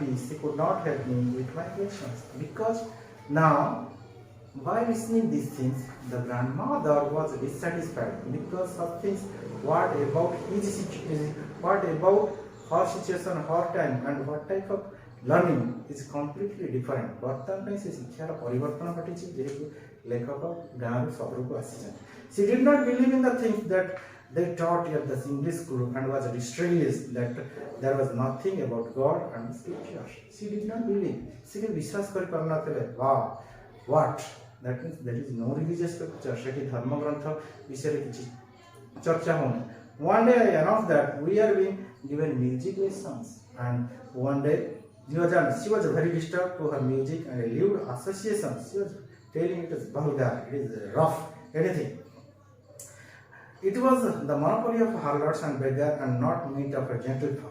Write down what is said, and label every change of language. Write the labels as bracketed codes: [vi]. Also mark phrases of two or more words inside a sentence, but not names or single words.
[en] She could not help me with my questions, because now by listening these things, the grandmother was dissatisfied because of things. What about his situation? What about her situation, her time, and what type of learning is completely different. [or] ବର୍ତ୍ତମାନ ପାଇଁ ସେ ଶିକ୍ଷାର ପରିବର୍ତ୍ତନ ଘଟିଛି, ଯେହେତୁ ଲେଖକ ଗାଁରୁ ସହରକୁ ଆସିଛନ୍ତି. [en] She did not believe in the things that they taught at the English school and was distressed that there was nothing about God and scripture. She did not believe. She [or] ବିଶ୍ୱାସ କରି ପାରୁନଥିଲେ. [en] Wow, what? That means there is no religious scripture. [or] ସେଠି ଧର୍ମ ଗ୍ରନ୍ଥ ବିଷୟରେ କିଛି ଚର୍ଚ୍ଚା ହଉନି. [en] One day I announced that we are being given music lessons, and one day she was very disturbed to her music and a lewd association. She was telling it is vulgar, it is rough, anything. It was the monopoly of harlots and beggars and not meat of a gentlefolk.